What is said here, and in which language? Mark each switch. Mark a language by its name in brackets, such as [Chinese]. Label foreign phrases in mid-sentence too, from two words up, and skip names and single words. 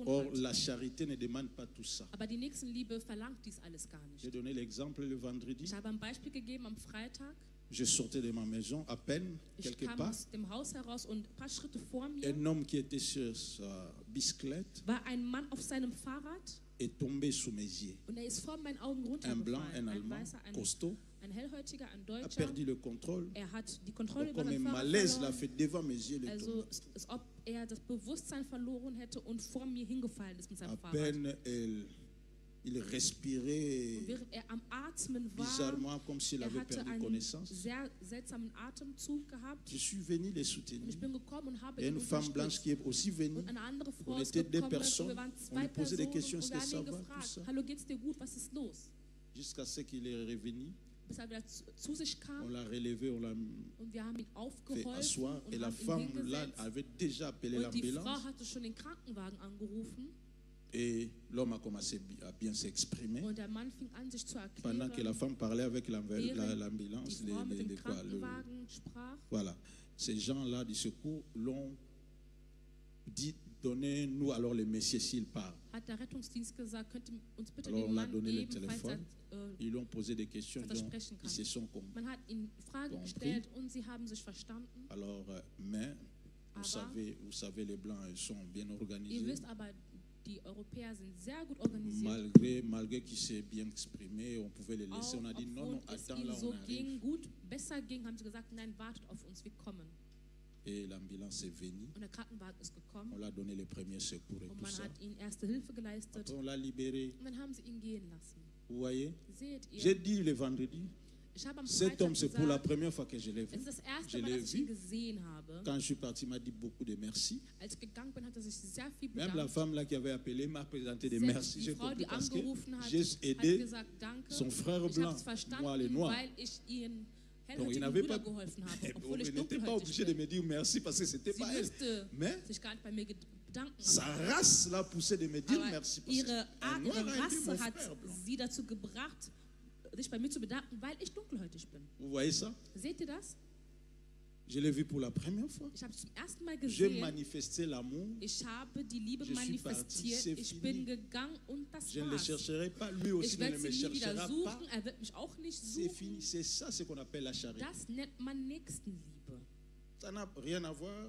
[French] Or, [German] hat. [French] la charité ne demande pas tout ça. [German] Aber die Nächstenliebe verlangt dies alles gar [French] J'ai [German] nicht. [French] donné l'exemple le vendredi. [German] Ich habe ein Beispiel gegeben am Freitag. [French] Je sortais de ma maison à peine, [German] Ich [French] quelque [German] kam [French] part. [German] aus dem Haus heraus und ein paar Schritte vor mir [French] Un homme qui était sur sa bicyclette [German] war ein Mann auf seinem Fahrrad [French] est tombé sous mes yeux. [German] und er ist vor meinen Augen [French] Un blanc, [German] runtergefallen. [French] un [German] Ein [French] Allemand, [German] Weißer, [French] costaud, [German] ein Hellhäutiger, ein [French] a [German] Deutscher. [French] perdu le contrôle. [German] Er hat die Kontrolle [French] Donc, [German] über [French] comme un [German] sein Fahrrad [French] malaise l'a [German] verloren. [French] fait devant mes yeux. Le [German] Also [French] tomber. [German] es ist, ob er das Bewusstsein verloren hätte und vor mir hingefallen ist mit seinem [French] À [German] Fahrrad. [French] peine il respirait [German] Und während er am Atmen war, [French] bizarrement comme s'il [German] er [French] avait [German] hatte [French] perdu [German] einen [French] connaissance. [German] sehr seltsamen Atemzug gehabt. [French] Je suis venu les [German] Und [French] soutenir. [German] ich bin gekommen und habe [French] Il y a [German] ihn [French] une femme blanche [German] unterstützt. [French] qui est aussi venue. [German] Und eine andere Frau [French] On [German] ist [French] était deux [German] gekommen und [French] personnes. [German] wir waren [French] On [German] 2 [French] lui posait des [German] Personen [French] questions. [German] und [French] Est-ce [German] wir [French] que [German] haben [French] ça [German] ihn [French] va? Tout [German] gefragt, [French] ça. [German] hallo, geht's dir gut, was ist los? [French] Jusqu'à ce qu'il est revenu. [German] Bis er wieder zu sich [French] On [German] kam [French] l'a relevé, on l'a [German] und wir haben ihn [French] fait [German] aufgeholfen [French] asseoir. Et [German] und [French] la [German] haben ihn [French] femme là [German] hingesetzt. [French] avait déjà appelé [German] Und die Frau [French] l'ambulance. [German] hatte schon den Krankenwagen angerufen [French] Et l'homme a commencé à bien s'exprimer. [German] und der Mann fing an, sich zu [French] Pendant que la [German] erklären, [French] femme parlait avec [German] Während [French] l'ambulance, [German] die Frau mit dem [French] quoi, [German] Krankenwagen sprach. [French] voilà. Ces gens-là du secours l'ont dit, donnez-nous alors le messieurs s'il parle. [German] Hat der Rettungsdienst gesagt, könnt ihr uns bitte [French] Alors [German] den [French] on a [German] Mann [French] donné le [German] geben, falls [French] téléphone. [German] er, [French] Ils lui ont posé des questions, [German] dass er [French] donc [German] sprechen [French] ils [German] kann. [French] se sont compris. [German] Man hat ihnen Fragen [French] Compris. [German] gestellt und sie haben sich verstanden. [French] Alors, mais [German] Aber [French] vous savez, les Blancs ils sont bien [German] ihr [French] organisés. [German] wisst aber, die Europäer sind sehr gut organisiert. [French] Malgré qu'il s'est bien exprimé, on pouvait les laisser. [German] Auch [French] On a dit non, non, [German] obwohl es [French] attends [German] ihnen [French] là, [German] so [French] on arrive. [German] ging, gut, besser ging, haben sie gesagt, nein, wartet auf uns, wir kommen. [French] Et l'ambulance est venue. [German] Und der Krankenwagen ist gekommen. [French] On l'a donné les premiers secours et [German] Und [French] tout [German] man [French] ça. [German] hat ihnen erste Hilfe geleistet. [French] Après, on l'a libéré. [German] Und dann haben sie ihn gehen lassen. [French] Vous voyez? [German] Seht [French] J'ai [German] ihr? [French] dit le vendredi, [German] Ich habe am [French] cet [German] Freitag [French] homme, c'est pour la [German] gesagt, [French] première fois que je l'ai [German] es [French] vu. [German] ist das erste [French] Je [German] Mal, [French] l'ai [German] dass ich ihn [French] vu. [German] gesehen habe. [French] Quand je suis parti, il m'a dit beaucoup de merci. [German] Als ich gegangen bin, hat er sich sehr viel [French] Même la [German] bedankt. [French] femme là qui avait appelé m'a présenté des [German] Selbst [French] merci. [German] die [French] J'ai [German] Frau, [French] compris [German] die [French] parce que [German] angerufen hat, [French] j'ai [German] hat [French] aidé [German] gesagt, danke. [French] son frère [German] Ich habe [French] blanc, [German] es verstanden, [French] moi le noir. [German] weil ich ihren [French] Donc il [German] hellhäutigen [French] n'avait [German] Bruder [French] pas, [German] geholfen habe, [French] il [German] obwohl ich [French] n'était pas [German] dunkelhäutig [French] obligé de [German] bin. [French] me dire merci parce que c'était [German] Sie [French] pas elle. [German] musste [French] Mais [German] sich gar nicht bei mir bedanken. [French] sa race l'a poussé de me dire [German] Aber [French] merci parce [German] ihre [French] que un [German] Art, [French] noir [German] ihre [French] a été mon [German] Rasse hat [French] frère blanc. [German] sie dazu gebracht, sich bei mir zu bedanken, weil ich dunkelhäutig bin. [French] Vous voyez ça? [German] Seht ihr das? [French] Je l'ai vu pour la première fois. [German] Ich habe es zum ersten Mal [French] J'ai [German] gesehen. [French] manifesté l'amour. [German] Ich habe die Liebe [French] Je suis parti, [German] manifestiert. [French] c'est [German] Ich [French] fini. [German] bin gegangen und das [French] Je ne le [German] war's. [French] chercherai pas. Lui aussi [German] Ich [French] ne [German] werde [French] me [German] sie nie wieder [French] cherchera pas. [German] suchen. Er wird mich auch nicht [French] C'est fini. [German] suchen. [French] C'est ça ce qu'on appelle la charité. [German] Das nennt man Nächstenliebe. [French] Ça n'a rien à voir